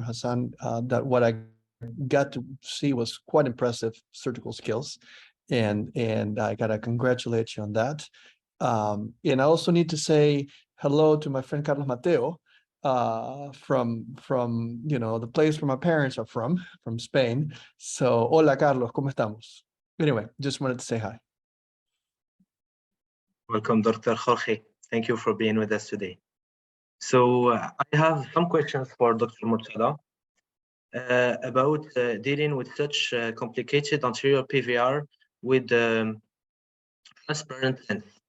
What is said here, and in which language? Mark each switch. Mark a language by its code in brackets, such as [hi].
[en] Hassan, that what I got to see was quite impressive surgical skills, and I gotta congratulate you on that. And I also need to say hello to my friend Carlos Mateo, from the place where my parents are from Spain. [es] So, hola Carlos, ¿cómo estamos? [en] Anyway, just wanted to say hi. Welcome, Dr. Jorge. Thank you for being with us today. So I have some questions for Dr. Mortada about dealing with such complicated anterior PVR with transparent lens.